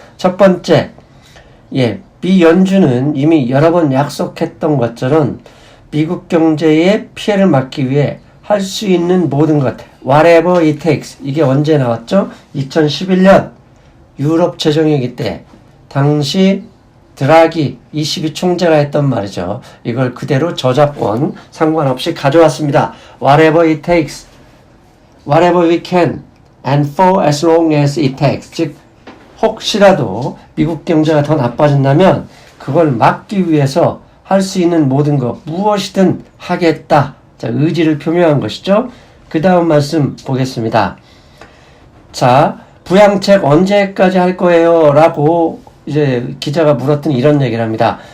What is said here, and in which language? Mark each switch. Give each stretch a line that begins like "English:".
Korean: 첫 번째, 미 연준은 이미 여러 번 약속했던 것처럼 미국 경제의 피해를 막기 위해 할 수 있는 모든 것,
English: whatever it takes.
Korean: 이게 언제 나왔죠? 2011년 유럽 재정위기 때 당시 드라기 ECB 총재가 했던 말이죠. 이걸 그대로 저작권 상관없이 가져왔습니다.
English: Whatever it takes, whatever we can, and for as long as it takes.
Korean: 즉 혹시라도 미국 경제가 더 나빠진다면 그걸 막기 위해서 할 수 있는 모든 것 무엇이든 하겠다. 자, 의지를 표명한 것이죠. 그 다음 말씀 보겠습니다. 자, 부양책 언제까지 할 거예요? 라고 이제 기자가 물었더니 이런 얘기를 합니다.